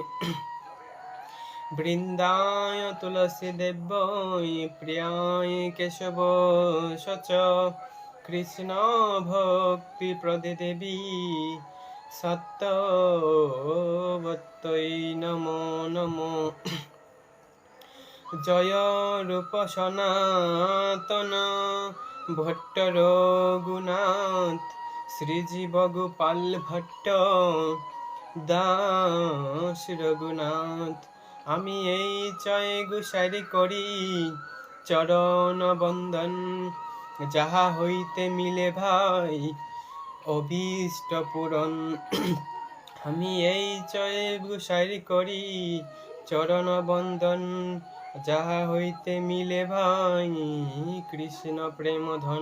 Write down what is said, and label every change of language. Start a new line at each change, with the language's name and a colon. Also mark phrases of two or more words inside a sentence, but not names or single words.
Sanskrit: वृंदाय तुलसी देव्यै प्रियाय केशव च कृष्ण भक्ति प्रदे देवी सत्यवत्यै नमो नमो।
Bangla: जय रूप सनातन भट्ट रघुनाथ, श्रीजीव गोपाल भट्ट दास रघुनाथ। आमी এই জয় গুসারি করি চরণ বন্দন, যাহা হইতে মিলে ভাই অভীষ্ট পূরণ। আমি এই জয় গুসারি করি চরণ বন্দন, যাহা হইতে মিলে ভাই কৃষ্ণ প্রেম ধন।